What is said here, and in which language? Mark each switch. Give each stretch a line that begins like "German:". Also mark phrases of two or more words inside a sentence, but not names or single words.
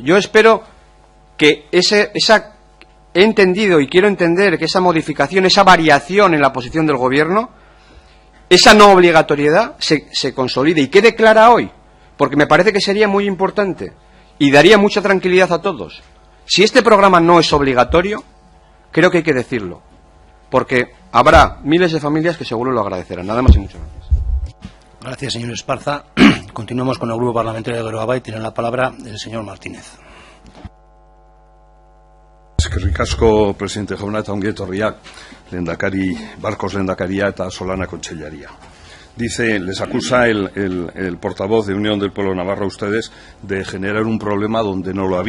Spanish: Yo espero que he entendido y quiero entender que esa modificación, esa variación en la posición del Gobierno, esa no obligatoriedad se consolide y quede clara hoy, porque me parece que sería muy importante y daría mucha tranquilidad a todos. Si este programa no es obligatorio, creo que hay que decirlo, porque habrá miles de familias que seguro lo agradecerán. Nada más y muchas gracias. Gracias, señor Esparza. Continuamos con el Grupo Parlamentario de Geroa Bai. Tiene la palabra el señor Martínez.
Basque: Eskerrik asko, presidente jauna, eta ongi etorriak, lehendakari, Barcos lehendakaria eta Solana kontseilaria.
Spanish: Dice, les acusa el portavoz de Unión del Pueblo Navarro a ustedes de generar un problema donde no lo había.